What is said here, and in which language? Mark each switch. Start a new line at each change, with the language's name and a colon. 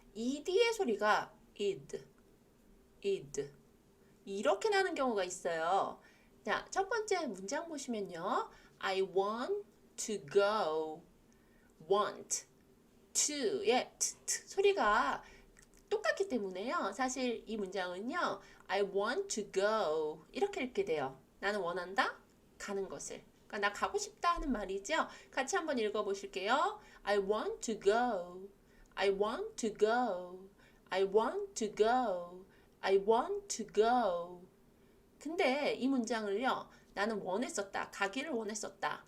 Korean: ed의 소리가 id, id 이렇게 나는 경우가 있어요. 자, 첫 번째 문장 보시면요.
English: I want to go.
Korean: want to의 소리가 똑같기 때문에요. 사실 이 문장은요.
English: I want to go 이렇게 읽게 돼요.
Korean: 나는 원한다. 가는 것을. 그러니까 나 가고 싶다 하는 말이죠. 같이 한번 읽어보실게요.
English: I want to go. I want to go. I want to go. I want to go.
Korean: 근데 이 문장을요. 나는 원했었다. 가기를 원했었다.